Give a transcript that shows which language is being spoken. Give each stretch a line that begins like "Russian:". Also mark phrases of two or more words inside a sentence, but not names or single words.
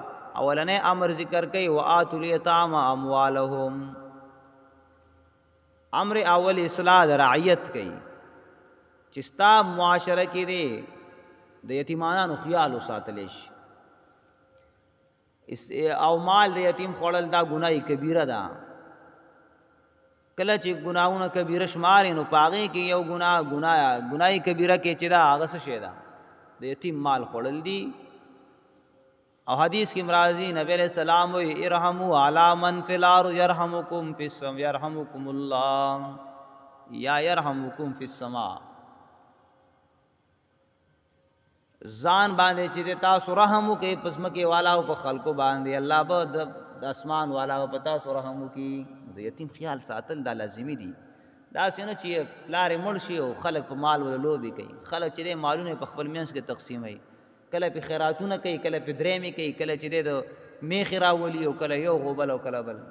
Pashto: اولنې امر ذکر کوي
Arabic: وآتوا الیتام اموالهم،
Pashto: امر اول اصلاح د رعیت کوي چې ستا معاشره کې دی د یتیمانو خیال وساتلی شي، او مال د یتیم خوړل دا ګناه کبیره ده. کله چې ګناهونه کبیره شمارې نو په هغې کې یو ګناه کبیره کې چې دا هغه څه شی ده د یتیم مال خوړل دي. او حدیث کې مرازی نبی علیہ السلام وی
Arabic: ارحموا علی من فی الارض یرحمکم فی السماء یرحمکم اللہ یا یرحمکم فی السماء.
Pashto: ځان باندې چې تاسو رحم وکئ په ځمکې والا او په خلکو باندې الله به د اسمان والا او په تاسو رحم وکړي. د یتیم خیال ساتل دا لازمي دي. داسې نه چې پلار مړ شي او خلک په مال ولا لوبې کوي، خلک چې مالونه په خپل منځ کې تقسیموي، کله په خیراتونه کوي، کله په درېمې کوي، کله چې د میخې راولي او کله یو غوبل او کله بل.